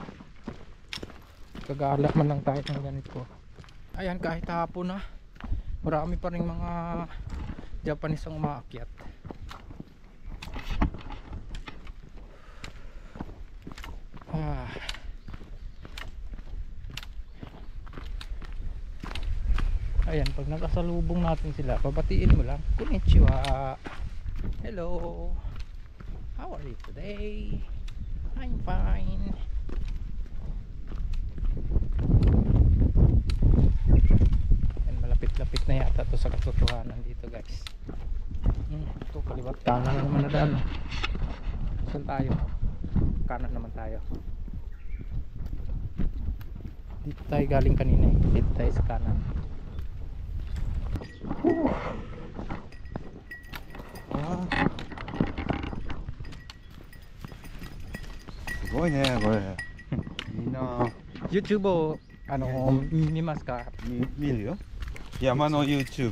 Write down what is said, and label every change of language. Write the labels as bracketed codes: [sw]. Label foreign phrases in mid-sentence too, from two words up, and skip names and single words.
[tl] Kagala man lang tayo ng ganito. Ayan, kahit hapon na, marami pa rin mga Japanese ang umaakyat. Ayan, pag nakasalubong natin sila, babatiin mo lang, konnichiwa, [en] hello, how are you today? I'm fine. [tl] Ayan, malapit-lapit na yata to sa katotohanan dito, guys. Ito kaliwat kanan naman na daan. Saan tayo? Kanan naman tayo. Dito tayo galing kanina, dito tayo sa kanan. [ja] すごいねこれ。みんな YouTube を見ますか？見るよ。山の YouTube。